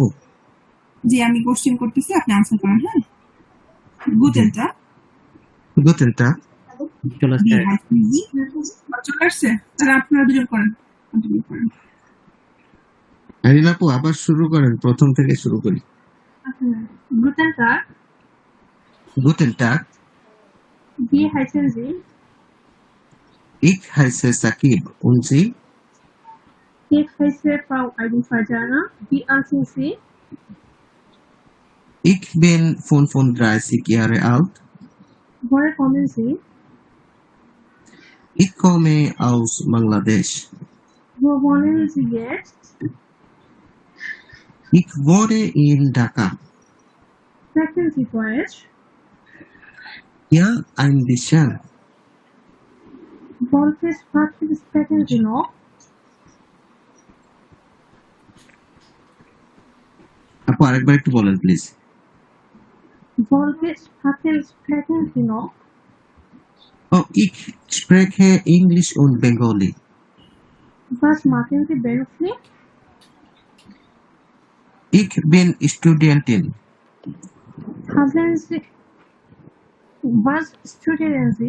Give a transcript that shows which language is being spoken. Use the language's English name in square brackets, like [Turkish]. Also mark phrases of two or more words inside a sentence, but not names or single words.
[Bangla] জি আমি কোশ্চেন করতেছি, আপনি আনসার করেন। [German] হ্যাঁ, Guten Tag. Guten Tag. [Bangla] চলে আসছে। চলে আসছে, তাহলে আপনারা দুজন করেন, কন্টিনিউ করেন। আরিন আপু আবার শুরু করেন, প্রথম থেকে শুরু করি। [German] Guten Tag. Guten Tag. Wie heißen Sie? Ich heiße Sakib. Und Sie? Ich heiße Frau Aidin Fardana. Wie alt sind Sie? Ich bin 35 Jahre alt. Woher kommen Sie? Ich komme aus Bangladesch. Wo wohnen Sie jetzt? Ich wohne in Dhaka. Sprechen Sie Deutsch? Ja, ein bisschen. Welche Sprache sprechen Sie noch? [Bangla] আপু আরেকবার একটু বলেন প্লিজ। [German] Welche Sprache sprechen Sie noch? Oh, ich spreche Englisch und Bengali. Was machen Sie beruflich? Ich bin Studentin. Haben Sie was studieren Sie?